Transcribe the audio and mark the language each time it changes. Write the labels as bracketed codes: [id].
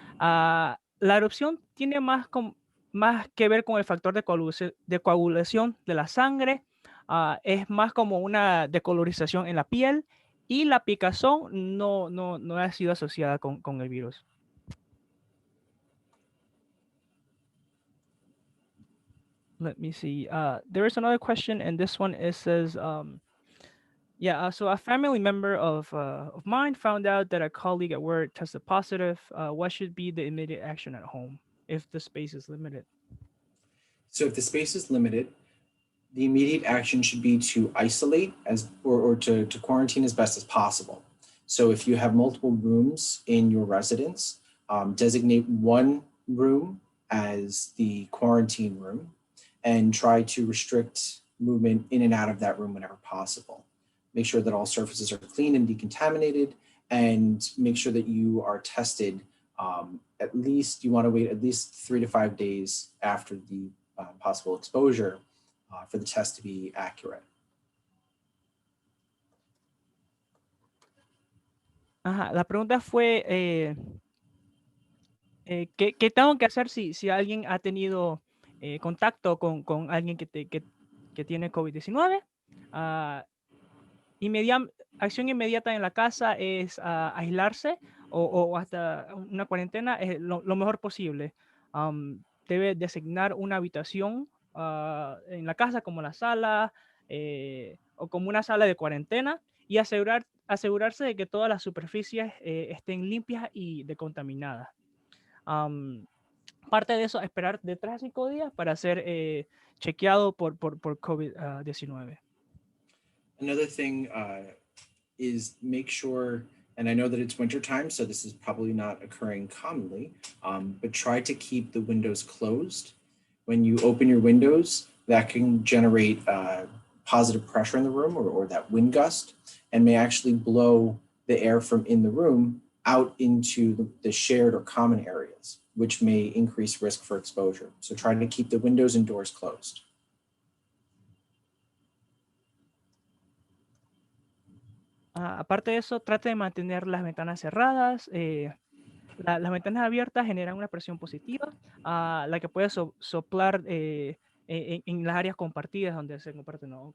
[es] La erupción tiene más que ver con el factor de coagulación de la sangre. Es más como una decolorización en la piel, y la picazón no ha sido asociada con el virus. [en] Let me see. There is another question, and this one says, Yeah, so a family member of mine found out that a colleague at work tested positive. What should be the immediate action at home if the space is limited? So if the space is limited, the immediate action should be to isolate or to quarantine as best as possible. So if you have multiple rooms in your residence, designate one room as the quarantine room and try to restrict movement in and out of that room whenever possible. Make sure that all surfaces are clean and decontaminated, and make sure that you are tested. You want to wait at least 3 to 5 days after the possible exposure for the test to be accurate. [es] Ajá, la pregunta fue, ¿qué tengo que hacer si alguien ha tenido contacto con alguien que tiene COVID-19? Acción inmediata en la casa es aislarse o hasta una cuarentena es lo mejor posible. Debe designar una habitación en la casa como la sala o como una sala de cuarentena y asegurarse de que todas las superficies estén limpias y decontaminadas. Parte de eso, esperar de 3 a 5 días para ser chequeado por COVID-19. [en] Another thing is make sure, and I know that it's winter time, so this is probably not occurring commonly, but try to keep the windows closed. When you open your windows, that can generate positive pressure in the room or that wind gust, and may actually blow the air from in the room out into the shared or common areas, which may increase risk for exposure. So try to keep the windows and doors closed. [es] Aparte de eso, trate de mantener las ventanas cerradas. Las ventanas abiertas generan una presión positiva, la que puede soplar en las áreas compartidas donde se comparten, ¿no?